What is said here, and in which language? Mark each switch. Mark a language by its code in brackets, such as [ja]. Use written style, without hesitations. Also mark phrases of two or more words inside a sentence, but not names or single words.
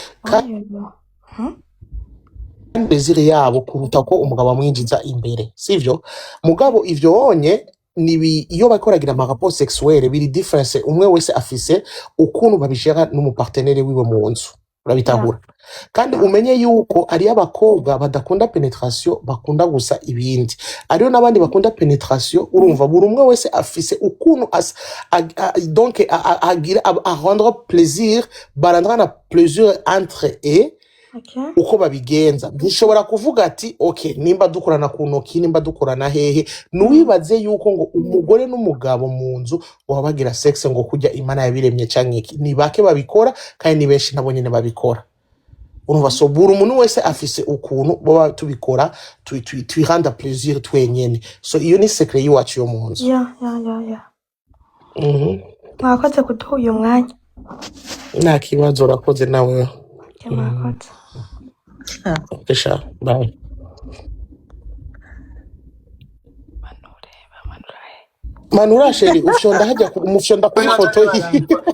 [rn] bezire yabo kuruta ko umugabo amwinjiza imbere sivyo mugabo ivyo wonye nibi iyo bakoragira amarapo sexuelle biri difference umwe wese afise ukuntu babishaka n'umupartenere wiwe mu nzu urabitahura kandi umenye yuko ari abakobwa badakunda penetration bakunda gusa ibindi ariyo nabandi bakunda penetration urumva buri umwe wese afise ukuntu donc agira [fr] a rendre plaisir [rn] barandana [fr] plaisir entre eux [rn] uko babigenza bishobora kuvuga ati okay nimba dukorana ku ntoki nimba dukorana hehe nuwibaze yuko ngo umugore n'umugabo mu nzu wabagira sex ngo kujya imana yabiremye canke iki ni bake babikora kandi ni benshi nabo nyene babikora urumva so buri umuntu wese afise ukuntu baba tubikora twiranda plaisir twenyene so iyo ni secret yiwacu yo mu nzu ya mwakoze kuduha uyu mwanya nta kibazo urakoze nawe mwakoze Kesha, bye. Manura Cherie, ufyonda haja umufyonda kuri foto hii.